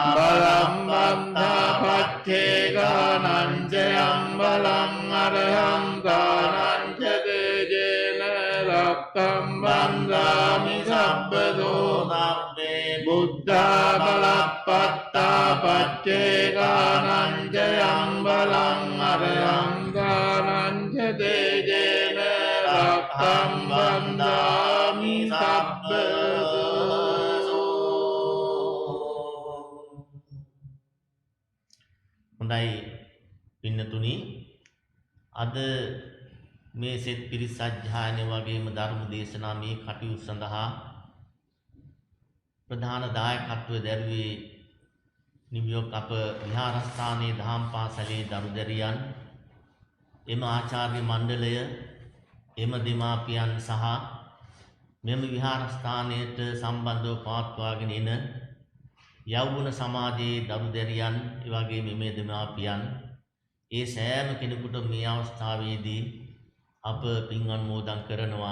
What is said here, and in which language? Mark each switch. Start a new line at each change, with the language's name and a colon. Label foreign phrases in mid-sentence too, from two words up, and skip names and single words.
Pali: බලම් බන්ධා පච්චේ කානංජයම් බලං අරහං දානංජ දේජේන රක්ඛං බන්ධාමි සබ්බතෝ සබ්බේ බුද්ධා බලප්පත්තා පච්චේ කානංජයම් බලං අරහං දානංජ දේජේන රක්ඛං බන්ධාමි සබ්බතෝ.
Sinhala: හොඳයි පින්නතුනි, අද මේ සෙත් පිරිස් සජ්ජායනය වගේම ධර්ම දේශනා මේ කටයුතු සඳහා ප්‍රධාන දායකත්වය දැරුවේ නිව්යෝක් අප විහාරස්ථානයේ දහම් පාසලේ දරුදැරියන්, එම ආචාර්ය මණ්ඩලය, එම දෙමාපියන් සහ මෙම විහාරස්ථානයට සම්බන්ධව පවත්වාගෙන එන යෞවන සමාජයේ දරුදැරියන්, එවැගේම මේ දෙමාපියන්, ඒ සෑම කෙනෙකුට මේ අවස්ථාවේදී අප පින් අනුමෝදන් කරනවා.